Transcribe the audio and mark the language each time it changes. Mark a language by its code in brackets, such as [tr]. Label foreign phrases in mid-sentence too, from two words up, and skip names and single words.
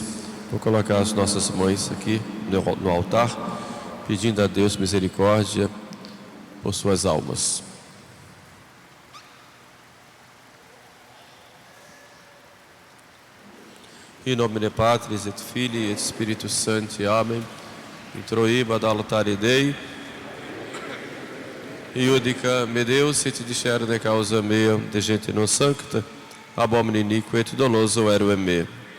[pt] Vou colocar as nossas mães aqui no altar, pedindo a Deus misericórdia por suas almas. [la] In nomine Patris et Filii et Spiritus Sancti. Amen. Introiba ad altare Dei. Iudica me Deus et discerne causa mea de gente non sancta, ab homine iniquo et doloso ero em me.